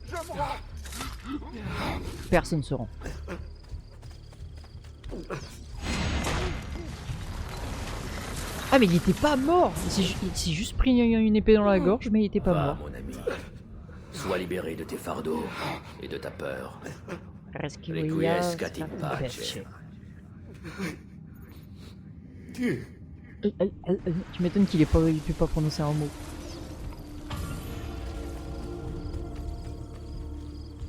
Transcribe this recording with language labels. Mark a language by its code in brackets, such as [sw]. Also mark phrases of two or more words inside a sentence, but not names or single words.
[fr] Personne se rend. Ah mais il était pas mort. Il s'est juste pris une épée dans la gorge mais il était pas mort. Mon ami. Sois libéré de tes fardeaux et de ta peur. [la] Requiescat in pace. [fr] Tu m'étonnes qu'il peut pas prononcer un mot.